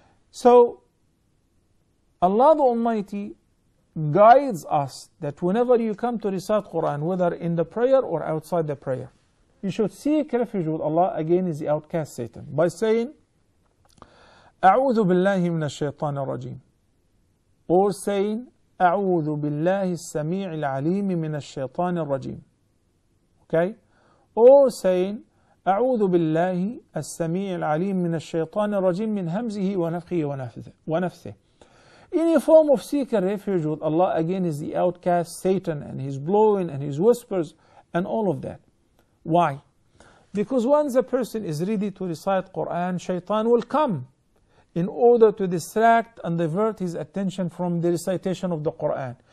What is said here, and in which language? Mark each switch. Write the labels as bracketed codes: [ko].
[en] So, Allah the Almighty guides us that whenever you come to recite Quran, whether in the prayer or outside the prayer, you should seek refuge with Allah against the outcast Satan by saying, [ar] أعوذ بالله من الشيطان الرجيم, [en] or saying, [ar] أعوذ بالله السميع العليم من الشيطان الرجيم. [en] Okay? Or saying, [ar] أعوذ بالله السميع العليم من الشيطان الرجيم من همزه ونفخه ونفثه. [en] Any form of seeking refuge with Allah against the outcast Satan and his blowing and his whispers and all of that. Why? Because once a person is ready to recite Quran, shaitan will come in order to distract and divert his attention from the recitation of the Quran.